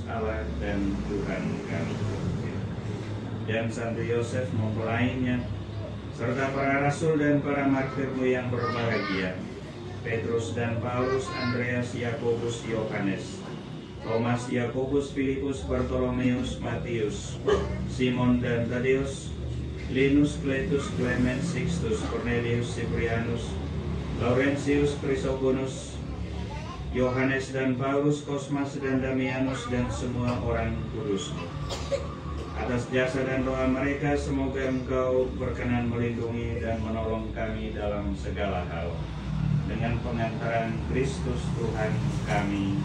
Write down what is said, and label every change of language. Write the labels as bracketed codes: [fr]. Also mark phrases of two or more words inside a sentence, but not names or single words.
[id] Allah dan Tuhan kami, dan Santo Yosef mempelainya, serta para rasul dan para martirmu yang berbahagia, Petrus dan Paulus, Andreas, Yakobus, Yohanes, Thomas, Yakobus, Filipus, Bartolomeus, Matius, Simon dan Tadeus, Linus, Cletus, Clement, Sixtus, Cornelius, Cyprianus, Laurentius, Chrysogonus, Yohanes dan Paulus, Kosmas dan Damianus, dan semua orang kudus. Atas jasa dan doa mereka, semoga Engkau berkenan melindungi dan menolong kami dalam segala hal. Dengan pengantaran Kristus Tuhan kami.